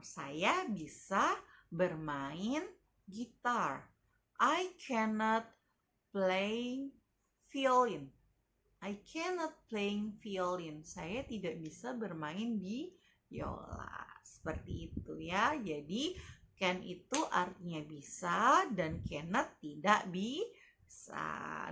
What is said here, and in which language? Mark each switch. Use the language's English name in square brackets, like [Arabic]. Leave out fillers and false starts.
[Indonesian] Saya bisa bermain gitar. [English] I cannot play violin. I cannot playing violin. [Indonesian] Saya tidak bisa bermain biola. Seperti itu ya. Jadi can itu artinya bisa dan cannot tidak bisa.